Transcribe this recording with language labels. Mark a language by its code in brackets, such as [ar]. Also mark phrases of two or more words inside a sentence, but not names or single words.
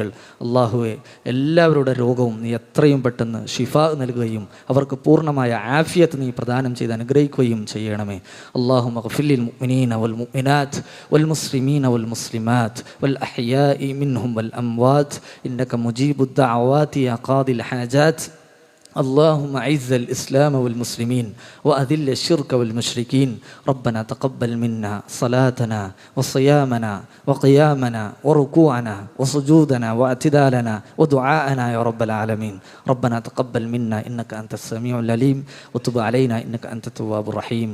[ml] അള്ളാഹുവെ, എല്ലാവരുടെ രോഗവും നീ എത്രയും പെട്ടെന്ന് ഷിഫാ നൽകുകയും അവർക്ക് പൂർണ്ണമായ ആഫിയത്ത് നീ പ്രദാനം ചെയ്ത് അനുഗ്രഹിക്കുകയും ചെയ്യണമേ. [ar] اللهم اغفر للمؤمنين والمؤمنات والمسلمين والمسلمات والأحياء منهم والأموات إنك مجيب الدعوات يا قاضي الحاجات. اللهم أعز الإسلام والمسلمين وأذل الشرك والمشركين. ربنا تقبل منا صلاتنا وصيامنا وقيامنا وركوعنا وسجودنا واعتدالنا ودعاءنا يا رب العالمين. ربنا تقبل منا إنك أنت السميع العليم وتب علينا إنك أنت التواب الرحيم.